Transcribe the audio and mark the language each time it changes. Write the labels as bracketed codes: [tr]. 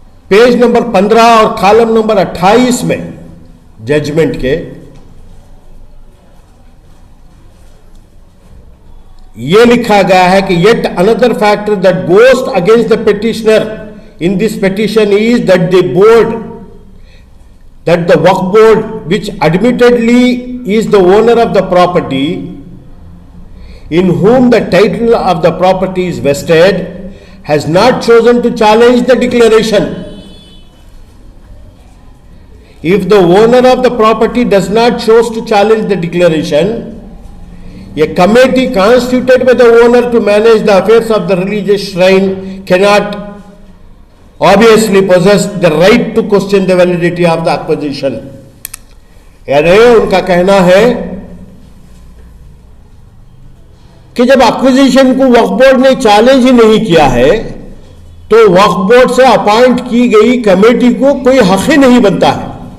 [hi] Page number 15 और column number 28 में judgement के ये लिखा गया है कि [en] Yet another factor that goes against the petitioner in this petition is that the board that the Waqf board, which admittedly is the owner of the property, in whom the title of the property is vested, has not chosen to challenge the declaration. If the owner of the property does not choose to challenge the declaration, a committee constituted by the owner to manage the affairs of the religious shrine cannot obviously possess the right to question the validity of the acquisition. [hi] यानी उनका कहना है कि जब acquisition को वक्फ board ने challenge ही नहीं किया है तो वक्फ बोर्ड से अपॉइंट की गई कमेटी को कोई हक ही नहीं बनता है।